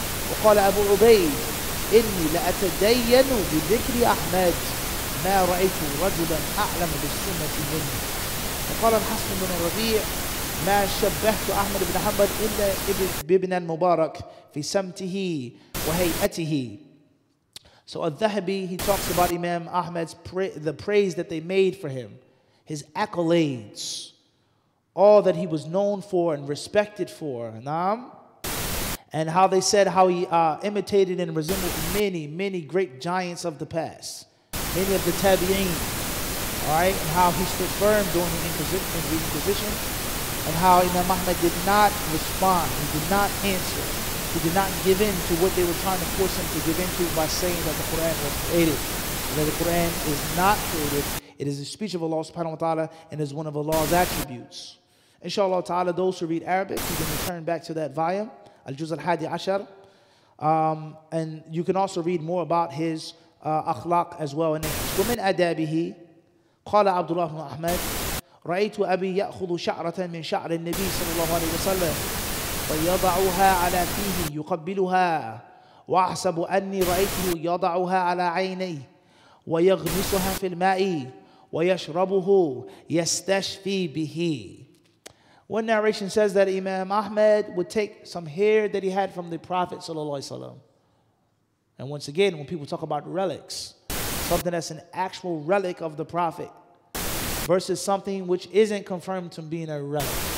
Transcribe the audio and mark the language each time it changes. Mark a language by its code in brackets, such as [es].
[ar] وقال أبو عبيد إني لأتدين بذكر أحمد ما رأيت رجلا أعلم بالسنة منه. وقال الحسن بن الربيع ما شبهت أحمد بن حنبل إلا بابن المبارك في سمته وهيئته. [en] So Al-Dhahabi, he talks about Imam Ahmad's the praise that they made for him, his accolades, all that he was known for and respected for. Naam. And how they said how he imitated and resembled many great giants of the past, many of the tabi'een, all right, and how he stood firm during the Inquisition, and how Imam Ahmad did not respond, he did not answer, he did not give in to what they were trying to force him to give into by saying that the Quran was created, that the Quran is not created, it is the speech of Allah subhanahu wa ta'ala and is one of Allah's attributes. Inshallah ta'ala, those who read Arabic, you can return back to that volume, [ar] Al-Juz al-Hadi Ashar. [en] And you can also read more about his akhlaq as well in English. [ar] ومن آدابه قال عبد الله بن أحمد رأيت أبي يأخذ شعرة من شعر النبي صلى الله عليه وسلم ويضعها على فيه يقبلها وأحسب أني رأيته يضعها على عينيه ويغمسها في الماء ويشربه يستشفي به. [en] One narration says that Imam Ahmad would take some hair that he had from the Prophet ﷺ. And once again, when people talk about relics, something that's an actual relic of the Prophet versus something which isn't confirmed to being a relic.